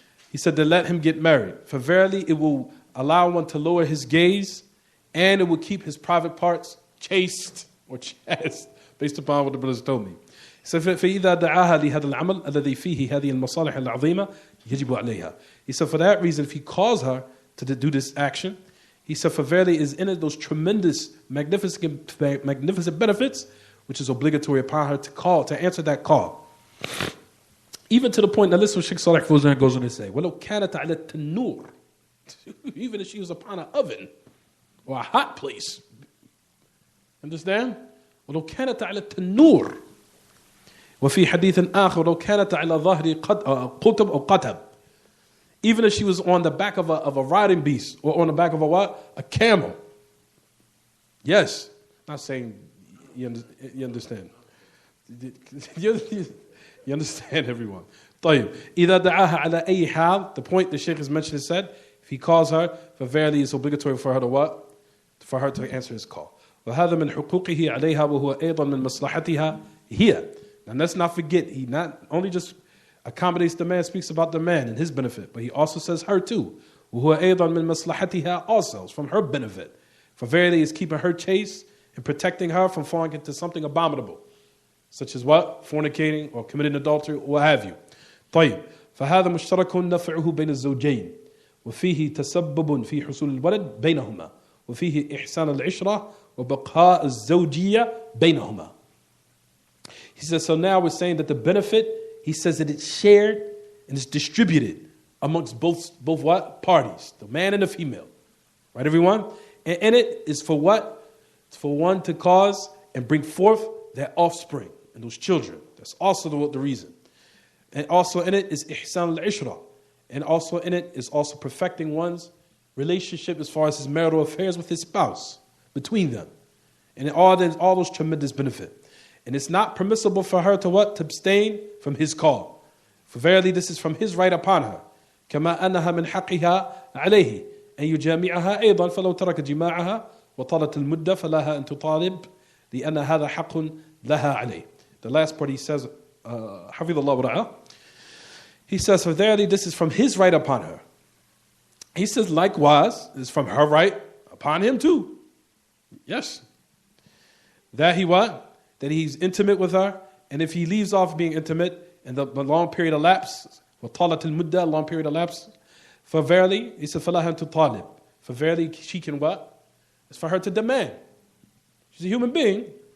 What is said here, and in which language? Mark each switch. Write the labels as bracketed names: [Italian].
[English] He said to let him get married. For verily it will allow one to lower his gaze, and it will keep his private parts chaste or chaste, based upon what the brothers told me. He said, [Arabic] فَإِذَا دَعَاهَا لِهَذَا الْعَمَلِ الَّذِي فِيهِ هَذِهِ الْمَصَالِحِ الْعَظِيمَةِ يَجِبُ عَلَيْهَا. [English] He said, for that reason, if he calls her to do this action, he said, for verily is in it those tremendous, magnificent benefits, which is obligatory upon her to answer that call. Even to the point, now listen what Sheikh Salih Fawzan goes on to say, [Arabic] وَلَوْ كَانَتْ عَلَى التَّنُّورِ. [English] Even if she was upon an oven, or a hot place. Understand? [Arabic] وَلَوْ كَانَتْ عَلَى التَّنُّورِ وفي حديث آخر لو كانت على ظهر قطب أو قتب. [English] Even if she was on the back of a riding beast or on the back of a what? A camel. Yes. Not saying you understand. You understand, everyone. [Arabic] طيب. إذا دعاها على أي حال, [English] the point the Shaykh has mentioned is said, if he calls her, for verily it's obligatory for her to what? For her to answer his call. [Arabic] وهذا من حقوقه عليها وهو أيضا من مصلحتها هي. [English] And let's not forget, he not only just accommodates the man, speaks about the man and his benefit, but he also says her too. [Arabic] وهو أيضا من مصلحتها [English] also, from her benefit. For verily is keeping her chaste and protecting her from falling into something abominable, such as what? Fornicating or committing adultery or what have you. [Arabic] طيب. فهذا مشترك نفعه بين الزوجين وفيه تسبب في حصول الولد بينهما وفيه إحسان العشرة وبقاء الزوجية بينهما. [English] He says, so now we're saying that the benefit, he says that it's shared and it's distributed amongst both what? Parties, the man and the female. Right, everyone? And in it is for what? It's for one to cause and bring forth their offspring and those children. That's also the reason. And also in it is ihsan al-ishra. And also in it is also perfecting one's relationship as far as his marital affairs with his spouse, between them. And all those tremendous benefit. And it's not permissible for her to what? To abstain from his call. For verily this is from his right upon her. [Arabic] كما أنها من حقها عليه أن يجامعها أيضا فلو ترك جماعها وطالت المدة فلها أن تطالب لأن هذا حق لها عليه. [English] The last part he says, [Arabic] حفظ الله ورعاه. [English] He says, for verily this is from his right upon her. He says, likewise, it's from her right upon him too. Yes. That he what? That he's intimate with her, and if he leaves off being intimate, and the long period elapses, [Arabic] وَطَالَتِ الْمُدَّةِ, [English] a long period elapses, for verily, he said, [Arabic] فَلَهَا تُطَالِبْ, [English] for verily she can what? It's for her to demand. She's a human being.